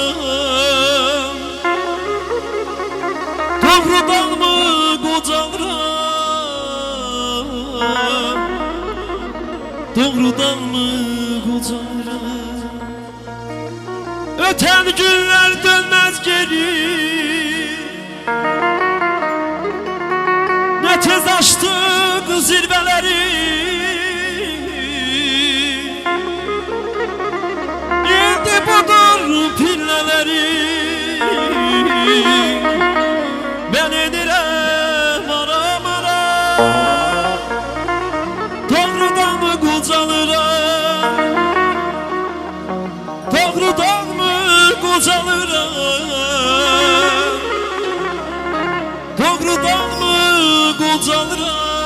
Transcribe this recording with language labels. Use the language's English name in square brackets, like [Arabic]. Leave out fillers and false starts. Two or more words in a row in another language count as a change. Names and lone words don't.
[Azerbaijani] doğrudan mı qocalıram, doğrudan mı qocalıram. [Turkish] Öten günler dönmez geri, ne tez açtık zirveleri. [Azerbaijani] İndi budur pillələri, mən edirəm ara-mara, doğrudan mı qocalıram, doğrudan mı qocalıram, doğrudan mı qocalıram.